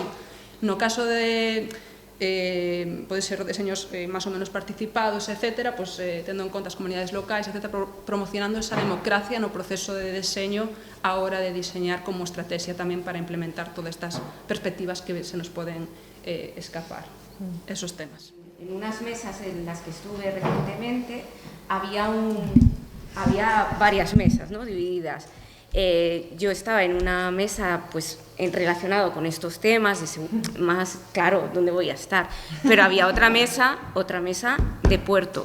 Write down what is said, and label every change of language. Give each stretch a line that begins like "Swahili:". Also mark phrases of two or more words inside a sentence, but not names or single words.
Galician: No caso de, pode ser deseños máis ou menos participados, etc., pues, tendo en conta as comunidades locais, etc., promocionando esa democracia no proceso de deseño a hora de diseñar como estrategia tamén para implementar todas estas perspectivas que se nos poden escapar,
Spanish: esos temas. En unas mesas en las que estuve recientemente había varias mesas, ¿no? Divididas. Yo estaba en una mesa pues relacionado con estos temas, más claro dónde voy a estar, pero había otra mesa de puerto.